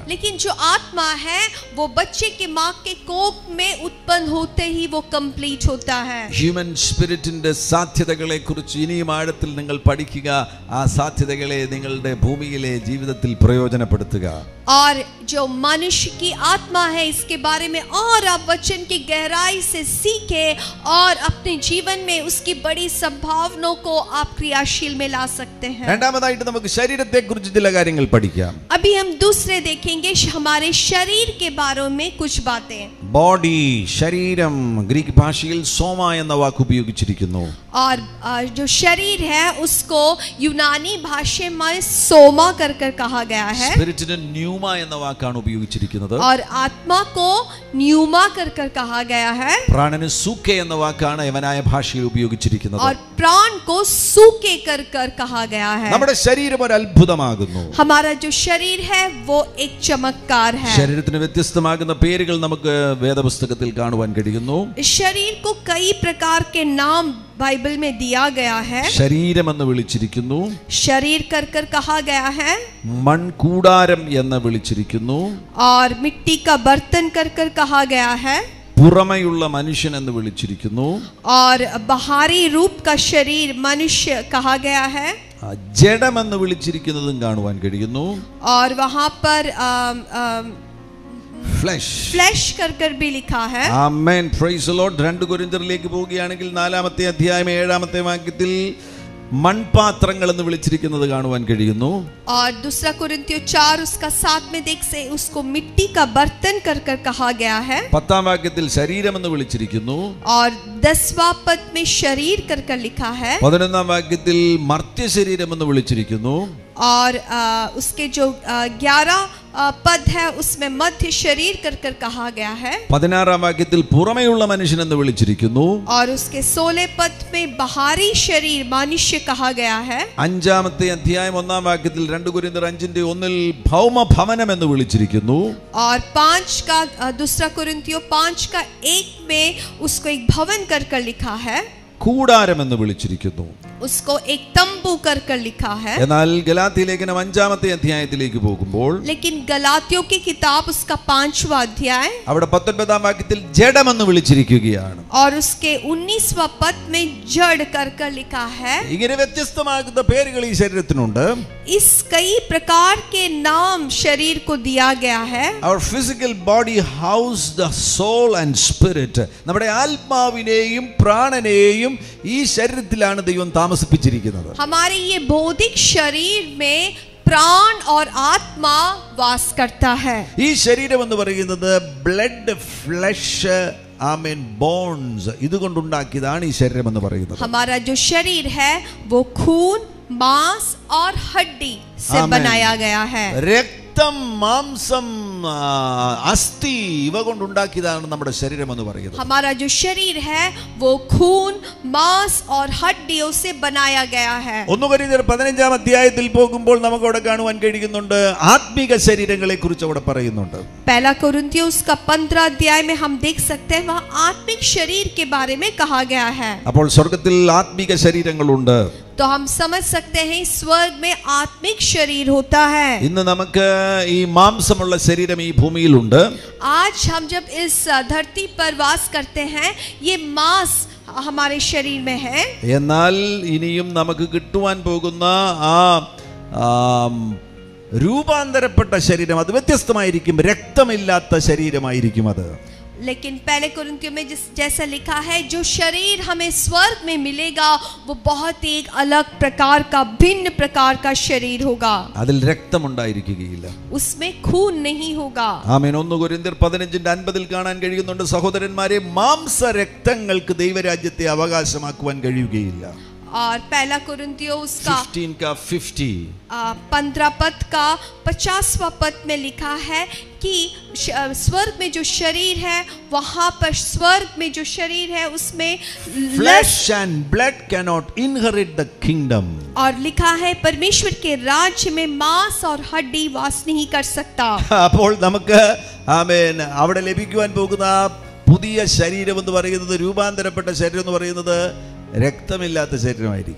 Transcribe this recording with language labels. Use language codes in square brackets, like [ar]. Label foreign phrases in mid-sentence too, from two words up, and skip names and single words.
[hi] लेकिन जो आत्मा है वो बच्चे के माँ के कोख में उत्पन्न होते ही वो कंप्लीट होता है. [en] human spirit [ml] സാധ്യതകളെ കുറിച്ച് ഇനിയും ആഴത്തിൽ പാഠത്തിൽ നിങ്ങൾ പഠിക്കുക, ആ സാധ്യതകളെ നിങ്ങളുടെ ഭൂമിയിലെ ജീവിതത്തിൽ പ്രയോജനപ്പെടുത്തുക. [hi] और जो मनुष्य की आत्मा है इसके बारे में और आप वचन की गहराई से सीखे और अपने जीवन में उसकी बड़ी संभावनाओं को आप क्रियाशील में ला सकते हैं. [ml] രണ്ടാമതായിട്ട് നമുക്ക് ശരീരത്തെക്കുറിച്ച് ചില കാര്യങ്ങൾ പഠിക്കാം. [hi] अभी हम दूसरे देखेंगे हमारे शरीर के बारे में कुछ बातें. [ml] ബോഡി, ശരീരം, ഗ്രീക്ക് ഭാഷയിൽ സോമ എന്ന വാക്ക് ഉപയോഗിച്ചിരിക്കുന്നു. [hi] और जो शरीर है उसको यूनानी भाषा में सोमा कर कहा गया है. [ml] സ്പിരിറ്റിന് ന്യൂമ എന്ന വാക്കാണ് ഉപയോഗിച്ചിരിക്കുന്നത്. [hi] और आत्मा को न्यूमा कर कहा गया है. [ml] പ്രാണന് സൂക്കെ എന്ന വാക്കാണ് യവനായ ഭാഷയിൽ ഉപയോഗിച്ചിരിക്കുന്നത്. [hi] और प्राण को सूके कर कहा गया है. [ml] നമ്മുടെ ശരീരം ഒരു അത്ഭുതമാകുന്നു. [hi] हमारा जो शरीर है वो एक चमत्कार है. [ml] ശരീരത്തിന് വ്യത്യസ്തമാകുന്ന പേരുകൾ നമുക്ക് വേദപുസ്തകത്തിൽ കാണുവാൻ കഴിയുന്നു. [hi] शरीर को कई प्रकार के नाम बाइबल में दिया गया है. [ml] ശരീരം എന്ന് വിളിച്ചിരിക്കുന്നു. [hi] शरीर कर कहा गया है. [ml] മൺകൂടാരം എന്ന് വിളിച്ചിരിക്കുന്നു. [hi] और मिट्टी का बर्तन कर कहा गया है. [ml] പുറമെയുള്ള മനുഷ്യൻ എന്ന് വിളിച്ചിരിക്കുന്നു. [hi] और बाहरी रूप का शरीर मनुष्य कहा गया है. [ml] ജഡം എന്ന് വിളിച്ചിരിക്കുന്നതും കാണുവാൻ കഴിയുന്നു. [hi] और वहां पर ഫ്ലഷ് कर भी लिखा है. [en] Amen, praise the Lord. [ml] 2 കൊരിന്ത്യരിലേക്ക് പോവുകയാണെങ്കിൽ 4-ാമത്തെ അധ്യായം 7-ാമത്തെ വാക്യത്തിൽ മൺപാത്രങ്ങൾ എന്ന് വിളിച്ചിരിക്കുന്നത് കാണുവാൻ കഴിയുന്നു. [hi] और दूसरा कोरिन्थियों 4 उसका 7 में देख से उसको मिट्टी का बर्तन कर कहा गया है. [ml] 10-ാം വാക്യത്തിൽ ശരീരം എന്ന് വിളിച്ചിരിക്കുന്നു. [hi] और 10वां पद में शरीर कर लिखा है. [ml] 11-ാം വാക്യത്തിൽ മർത്യ ശരീരം എന്ന് വിളിച്ചിരിക്കുന്നു. [hi] और उसके जो 11 पद है उसमें मध्य शरीर कर कहा गया है. [ml] 16-ാം വാക്യത്തിൽ പുറമെയുള്ള മനുഷ്യൻ എന്ന് വിളിച്ചിരിക്കുന്നു. [hi] और उसके 16 पद में बाहरी शरीर मनुष्य कहा गया है. [ml] 5-ാമത്തെ അധ്യായം 1-ാം വാക്യത്തിൽ 2 കൊരിന്ത്യർ 5:1 ഭൗമ ഭവനം എന്ന് വിളിച്ചിരിക്കുന്നു. [hi] और 5 का दूसरा कोरिन्थियों 5 का 1 में उसको एक भवन कर लिखा है. [ml] കൂടാരം എന്ന് വിളിച്ചിരിക്കുന്നു. [hi] उसको एक तंबू कर लिखा है. [ml] എന്നാൽ ഗലാത്യ ലേഖനം 5-ാമത്തെ അധ്യായത്തിലേക്ക് പോകുമ്പോൾ [hi] लेकिन गलातियों की किताब उसका 5वां अध्याय [ml] അവിടെ 19-ാം വാക്യത്തിൽ ജഡം എന്ന് വിളിച്ചിരിക്കുകയാണ്. [hi] और उसके 19वां पद में जड़ कर लिखा है. [ml] ഇങ്ങനെ വ്യത്യസ്തമാകുന്ന പേരുകൾ ഈ ശരീരത്തിനുണ്ട്. [hi] इस कई प्रकार के नाम शरीर को दिया गया है. [en] Our physical body house the soul and spirit. [ml] നമ്മുടെ ആത്മാവിനെയും പ്രാണനെയും ഈ ശരീരത്തിലാണ് ദൈവം താമസിപ്പിച്ചിരിക്കുന്നത്. [hi] हमारे ये भौतिक शरीर में प्राण और आत्मा वास करता है. [ml] ഈ ശരീരം എന്ന് പറയുന്നത് [en] blood, flesh, Amen, bones [ml] ഇതുകൊണ്ടുണ്ടാക്കിയതാണ് ഈ ശരീരം എന്ന് പറയുന്നത്. [hi] हमारा जो शरीर है वो खून, मांस और हड्डी से बनाया गया है. [ml] രക്തം, മാംസം, അസ്ഥി ഇവ കൊണ്ടുണ്ടാക്കിയതാണ് നമ്മുടെ ശരീരം എന്ന് പറയുന്നത്. [hi] हमारा जो शरीर है वो खून, मांस और हड्डियों से बनाया गया है. [ml] 1 കൊരിന്ത്യർ 15-ാം അധ്യായത്തിൽ പോകുമ്പോൾ നമുക്ക് അവിടെ കാണുവാൻ കഴിയുന്നുണ്ട്, ആത്മീക ശരീരങ്ങളെ കുറിച്ച് അവിടെ പറയുന്നുണ്ട്. [hi] पहला कोरिन्थियों उसका 15 अध्याय में हम देख सकते हैं वहाँ आत्मिक शरीर के बारे में कहा गया है. [ml] അപ്പോൾ സ്വർഗ്ഗത്തിൽ ആത്മീക ശരീരങ്ങളുണ്ട്. [hi] तो हम समझ सकते हैं स्वर्ग में आत्मिक शरीर होता है. [ml] ഇന്ന് നമുക്ക് ഈ മാംസമുള്ള ശരീരം ഈ ഭൂമിയിലുണ്ട്. [hi] आज हम जब इस धरती पर वास करते हैं ये मांस हमारे शरीर में है. [ml] എന്നാൽ ഇനിയും നമുക്ക് കിട്ടുവാൻ പോകുന്ന ആ രൂപാന്തരപ്പെട്ട ശരീരം അത് വ്യത്യസ്തമായിരിക്കും. രക്തമില്ലാത്ത ശരീരമായിരിക്കും അത്. [hi] लेकिन पहले कोरिन्थियों में जैसा लिखा है जो शरीर हमें स्वर्ग में मिलेगा वो बहुत ही एक अलग प्रकार का, भिन्न प्रकार का शरीर होगा. [ml] അതിൽ രക്തമുണ്ടായിരിക്കുകയില്ല. [hi] उसमें खून नहीं होगा. [ml] ആമേൻ. 1 കൊരിന്ത്യർ 15:50 കാണാൻ കഴിയുന്നുണ്ട്, സഹോദരന്മാരെ, മാംസ രക്തങ്ങൾക്ക് ദൈവരാജ്യത്തെ അവകാശമാക്കുവാൻ കഴിയുകയില്ല. [hi] और पहला कोरिन्थियों उसका 15 पद का 50वां पद में लिखा है कि स्वर्ग में जो शरीर है वहां पर स्वर्ग में जो शरीर है उसमें [en] flesh and blood cannot inherit the kingdom. [hi] और लिखा है परमेश्वर के राज्य में मांस और हड्डी वास नहीं कर सकता. [ml] അപ്പോൾ നമുക്ക് ആമേൻ അവിടെ ലഭിക്കുവാൻ പോകുന്ന പുതിയ ശരീരം എന്ന് പറയുന്നത്, രൂപാന്തരപ്പെട്ട ശരീരം എന്ന് പറയുന്നത് രക്തമില്ലാത്ത ശരീരമായിരിക്കും.